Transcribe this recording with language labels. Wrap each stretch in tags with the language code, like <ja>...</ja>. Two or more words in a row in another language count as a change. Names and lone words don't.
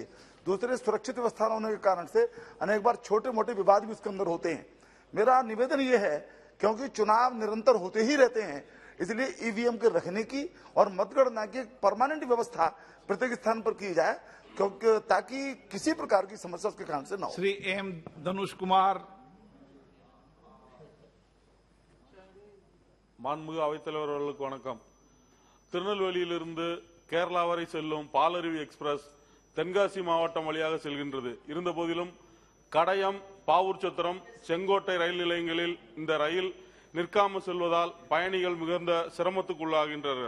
<hi>दूसरे, सुरक्षित व्यवस्था होने के कारण से अनेक बार छोटे मोटे विवाद भी उसके अंदर होते हैं। मेरा निवेदन ये है, क्योंकि चुनाव निरंतर होते ही रहते हैं, इसलिए ईवीएम के रखने की और मतगणना की परमानेंट व्यवस्था प्रत्येक स्थान पर की जाए, क्योंकि ताकि किसी प्रकार की समस्या उसके कारण से न हो। श्री एम धनुष कुमार।</hi> <ta>மாண்புமிகு அவைத்தலைவர் அவர்களுக்கு வணக்கம். திருநெல்வேலியிலிருந்து கேரளா வரை செல்லும் பாலருவி எக்ஸ்பிரஸ் தென்காசி மாவட்டம் வழியாக செல்கின்றது. இருந்தபோதிலும் கடையம், பாவூர் சத்திரம், செங்கோட்டை ரயில் நிலையங்களில் இந்த ரயில் நிற்காமல் செல்வதால் பயணிகள் மிகுந்த சிரமத்துக்குள்ளாகின்றனர்.</ta>